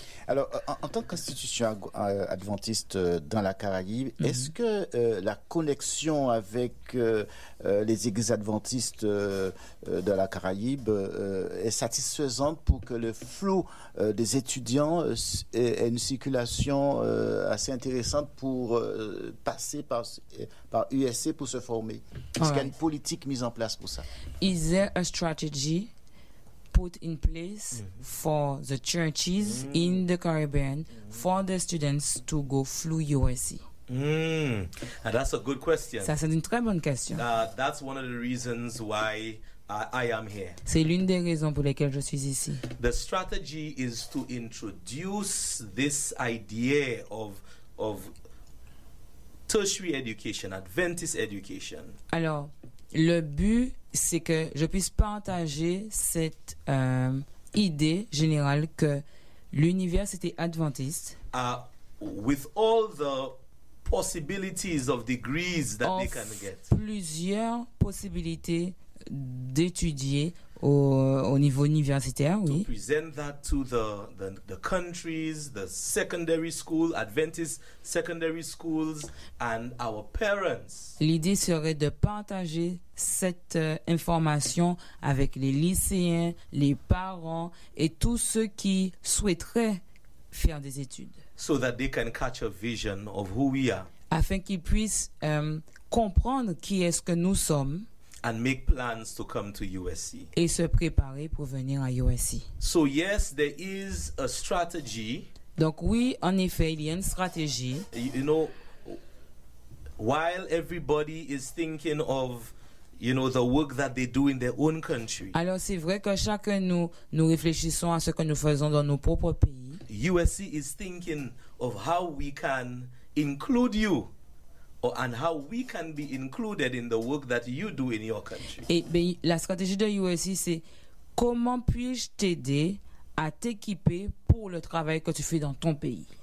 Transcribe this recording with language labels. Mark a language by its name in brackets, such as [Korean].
[French] Alors, en tant qu'institution adventiste dans la Caraïbe, est-ce que la connexion avec les églises adventistes de la Caraïbe est satisfaisante pour que le flot des étudiants ait une circulation assez intéressante pour passer par USC pour se former? Est-ce qu'il y a une politique mise en place pour ça? [English] Is there a strategy put in place for the churches in the Caribbean for the students to go through USC? And that's a good question. [French] Ça, c'est une très bonne question. [English] That's one of the reasons why I am here. [French] C'est l'une des raisons pour lesquelles je suis ici. [English] The strategy is to introduce this idea of tertiary education, Adventist education. [French] Alors, le but, c'est que je puisse partager cette idée générale que l'université adventiste [English] with all the possibilities of degrees that they can get. [French] Plusieurs possibilités d'étudier au niveau universitaire, oui. [English] To present that to the countries, the secondary school, Adventist secondary schools, and our parents. [French] L'idée serait de partager cette information avec les lycéens, les parents et tous ceux qui souhaiteraient faire des études. [English] So that they can catch a vision of who we are. [French] Afin qu'ils puissent comprendre qui est-ce que nous sommes. [English] And make plans to come to USC. [French] Et se préparer pour venir à USC. [English] So yes, there is a strategy. [French] Donc oui, en effet, il y a une stratégie. [English] You know, while everybody is thinking of, you know, the work that they do in their own country. [French] Alors c'est vrai que chacun nous réfléchissons à ce que nous faisons dans nos propres pays. [English] USC is thinking of how we can include you. And how we can be included in the work that you do in your country. [French] Et bien, la stratégie de USC, c'est comment puis-je t'aider à t'équiper pour le travail que tu fais dans ton pays.